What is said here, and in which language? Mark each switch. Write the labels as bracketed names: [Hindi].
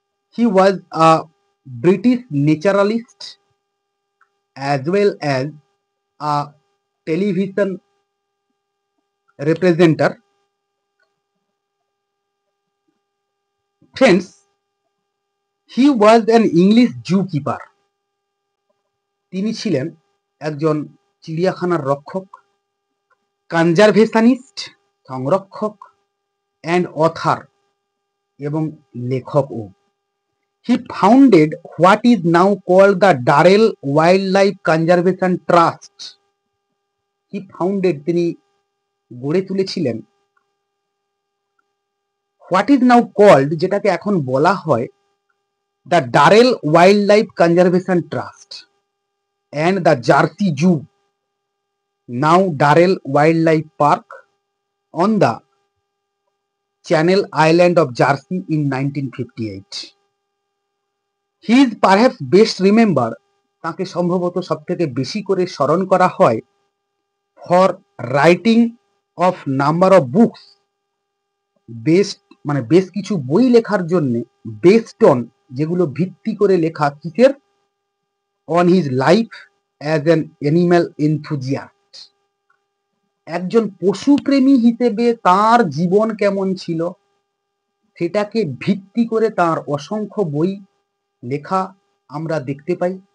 [English] He was a British naturalist as well as a television representer. Friends, he was an English zookeeper. [Bangla] তিনি ছিলেন একজন চিড়িয়াখানার রক্ষক, conservationist সংরক্ষক, অ্যান্ড অথার এবং লেখকও। [English] He founded what is now called the Darrell Wildlife Conservation Trust. [Bangla] তিনি গড়ে তুলেছিলেন [English] what is now called, [Bangla] যেটাকে এখন বলা হয় [English] the Darrell Wildlife Conservation Trust and the Jersey Zoo, now Darrell Wildlife Park, on the Channel Island of Jersey in 1958. He is perhaps best remembered, [Bangla] তাকে সম্ভবত সবথেকে বেশি করে স্মরণ করা হয় [English] for writing of number of books, [Bangla] বেশ কিছু বই লেখার জন্য, [English] based on, [Bangla] যেগুলো ভিত্তি করে লেখা কিসের, [English] on his life as an animal enthusiast, [Bangla] একজন পশুপ্রেমী হিসেবে তার জীবন কেমন ছিল সেটাকে ভিত্তি করে তার অসংখ্য বই লেখা আমরা দেখতে পাই।